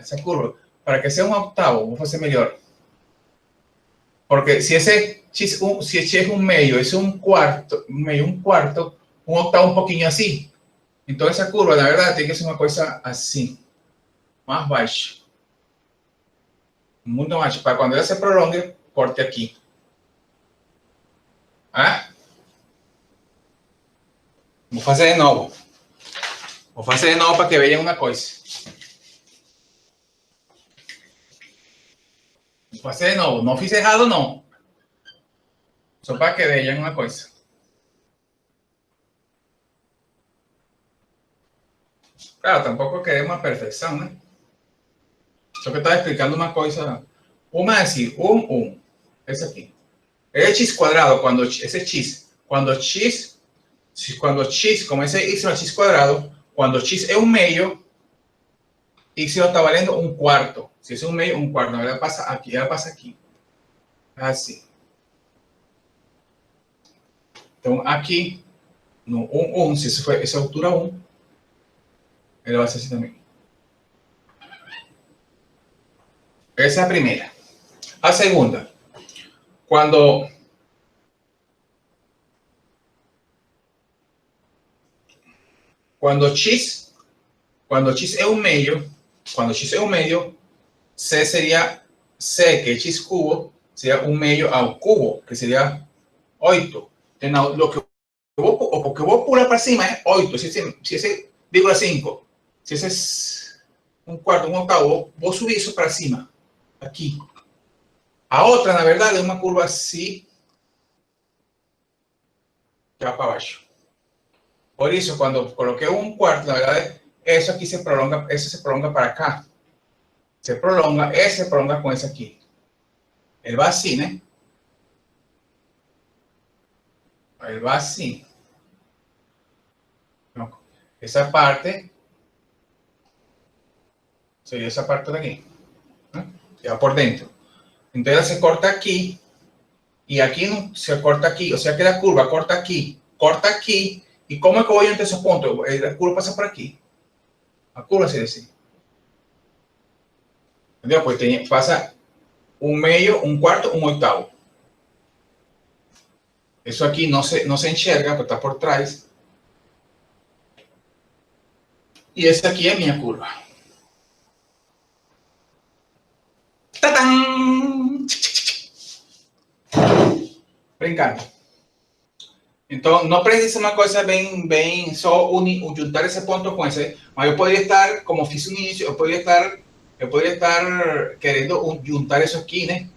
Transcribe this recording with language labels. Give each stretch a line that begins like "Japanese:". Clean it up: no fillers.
Spanish: Esa curva, para que sea un octavo, vamos a hacer mejor. Porque si ese x es un medio, es un cuarto, un octavo un poquillo así. Entonces esa curva, la verdad, tiene que ser una cosa así, más baja.
Portuguese: Muito mais, para quando ela se prolongue, corte aqui. Ah? Vou fazer de novo. Para que vejam uma coisa. Vou fazer de novo. Não fiz errado, não. Só para que vejam uma coisa. Claro, tampoco queremos uma perfeição, né? Só que eu estava explicando uma coisa. Uma é assim, 1, esse aqui. É x cuadrado, quando esse é x. Quando x, como esse y é x cuadrado, quando x é um meio, y está valendo um quarto. Se é um meio, um quarto. Ela passa aqui. Assim. Então, aqui, no 1, se essa é a altura 1, ela vai ser assim também.
Spanish: Esa es la primera. La segunda, cuando x es un medio, C sería C, que es x cubo, sería un medio al cubo, que sería 8. Entonces, lo que voy a pular para cima es 8. Si ese digo 5, si ese es un cuarto, un octavo, voy a subir eso para cima.
Portuguese: Aqui. A outra, na verdade, é uma curva assim, já para baixo. Por isso, quando coloquei um quarto, na verdade, isso aqui se prolonga para cá. Se prolonga com esse aqui. Ele vai assim, né? Ele vai assim. Então, essa parte seria essa parte daqui.
Spanish: Ya por dentro. Entonces se corta aquí y aquí no, se corta aquí. O sea que la curva corta aquí. ¿Y cómo es que voy entre esos puntos? La curva pasa por aquí. La curva se dice. ¿Entendió? Pues pasa un medio, un cuarto, un octavo. Eso aquí no se enxerga, porque está por trás.
Portuguese: E essa aqui é a minha curva. Tadam! Brincando. Então, não precisa ser uma coisa bem só juntar esse ponto com esse, mas eu poderia estar, como fiz no início, eu poderia estar querendo juntar isso aqui, né?